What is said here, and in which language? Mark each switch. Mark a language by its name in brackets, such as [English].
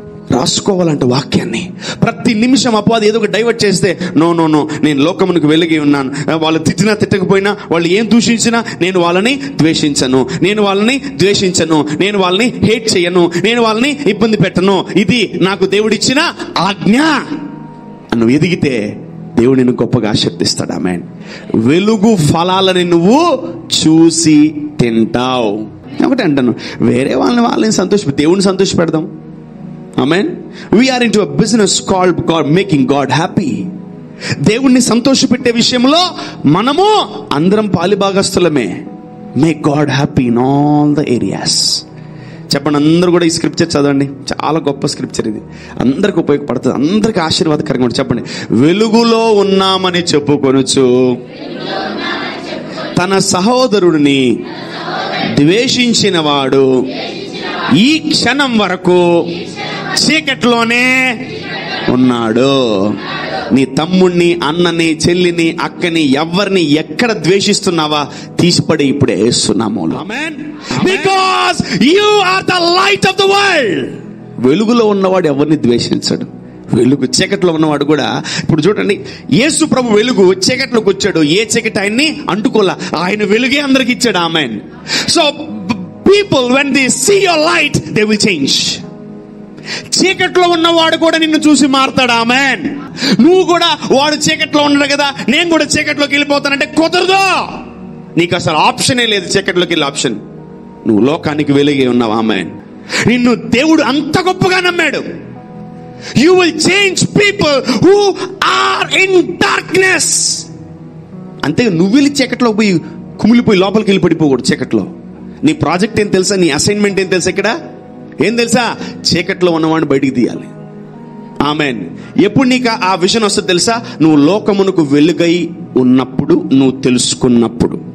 [Telugu] రాసుకోవాలంట వాక్యాన్ని. ప్రతి నిమిషం అపవాది ఏదో ఒక డైవర్ట్ చేస్తే, నో నేను లోకమునకు వెలిగి ఉన్నాను, వాళ్ళు తిట్టినా తిట్టకపోయినా, వాళ్ళు ఏం దూషించినా నేను వాళ్ళని ద్వేషించను, నేను వాళ్ళని హేట్ చేయను, నేను వాళ్ళని ఇబ్బంది పెట్టను, ఇది నాకు దేవుడిచ్చిన ఆజ్ఞ. నువ్వు ఎదిగితే దేవుడు నిన్ను గొప్పగా ఆశీర్వదిస్తాడు. ఆమేన్. వెలుగు ఫలాలని నువ్వు చూసి తింటావు. ఒకటి అంటాను, వేరే వాళ్ళని దేవుడిని సంతోష పెడదాం. ఆమేన్. [English] We are into a business called God, making God happy. [Telugu] దేవుణ్ణి సంతోషపెట్టే విషయంలో మనము అందరం పాలిభాగస్తులమే. [English] Make God happy in all the areas. [Telugu] చెప్పండి, అందరూ కూడా ఈ స్క్రిప్చర్ చదవండి. చాలా గొప్ప స్క్రిప్చర్ ఇది, అందరికి ఉపయోగపడుతుంది, అందరికి ఆశీర్వాదకరంగా ఉంటుంది. చెప్పండి, వెలుగులో ఉన్నామని చెప్పుకొనుచు తన సహోదరుడిని ద్వేషించిన వాడు ఈ క్షణం వరకు చీకట్లోనే ఉన్నాడు. నీ తమ్ముణ్ణి, అన్నని, చెల్లిని, అక్కని, ఎవరిని ఎక్కడ ద్వేషిస్తున్నావా తీసిపడి ఇప్పుడే యేసునామములో. ఆమేన్. [English] Because you are the light of the world. [Telugu] వెలుగులో ఉన్నవాడు ఎవరిని ద్వేషించడు. వెలుగు చీకట్లో ఉన్నవాడు కూడా, ఇప్పుడు చూడండి, యేసు ప్రభు వెలుగు చీకట్లోకి వచ్చాడు, ఏ చీకటి ఆయన్ని అంటుకోలా, ఆయన వెలుగే అందరికి ఇచ్చాడు. ఆమేన్. [English] So people when they see your light they will change. [Telugu] చీకట్లో ఉన్నవాడు కూడా నిన్ను చూసి మారతాడు. ఆమేన్. నువ్వు కూడా వాడు చీకట్లో ఉన్నాడు కదా, నేను కూడా చీకట్లోకి వెళ్ళిపోతానంటే కుదరదు. నీకు అసలు ఆప్షనే లేదు చీకట్లోకి వెళ్ళే ఆప్షన్. నువ్వు లోకానికి వెలుగే ఉన్నావు. ఆమేన్. నిన్ను దేవుడు అంత గొప్పగా నమ్మాడు. [English] You will change people who are in darkness. [Telugu] అంతే, నువ్వు వెళ్ళి చీకట్లో పోయి కుమిలిపోయి లోపలికి వెళ్ళి పడిపోకూడదు. చీకట్లో నీ ప్రాజెక్ట్ ఏం తెలుసా, నీ అసైన్మెంట్ ఏం తెలుసా, ఇక్కడ ఏం తెలుసా? చీకట్లో ఉన్నవాడిని బయటికి తీయాలి. ఆమేన్. ఎప్పుడు నీకు ఆ విజన్ వస్తుంది తెలుసా? నువ్వు లోకమునకు వెలుగై ఉన్నప్పుడు, నువ్వు తెలుసుకున్నప్పుడు.